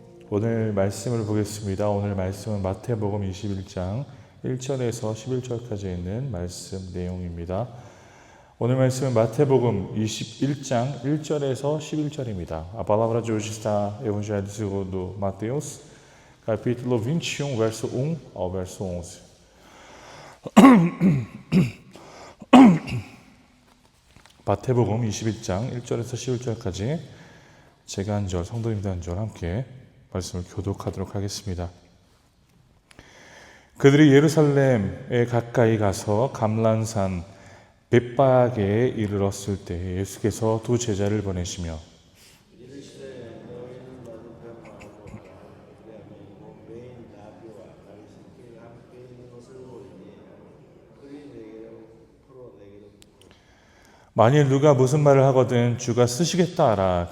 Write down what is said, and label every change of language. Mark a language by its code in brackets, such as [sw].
[ko] 오늘 말씀을 보겠습니다. 오늘 말씀은 마태복음 21장 1절에서 11절까지 있는 말씀 내용입니다. 오늘 말씀은 마태복음 21장 1절에서 11절입니다. [pt] A palavra de hoje está no Evangelho segundo Mateus, capítulo 21, verso 1 ao verso 11. [ko] 마태복음 21장 1절에서 11절까지 제가 한 절, 성도님들 한 절 함께 말씀을 교독하도록 하겠습니다. 그들이 예루살렘에 가까이 가서 감람산 벳바게에 이르렀을 때 예수께서 두 제자를 보내시며 만일 누가 무슨 말을 하거든 주가 쓰시겠다 하라.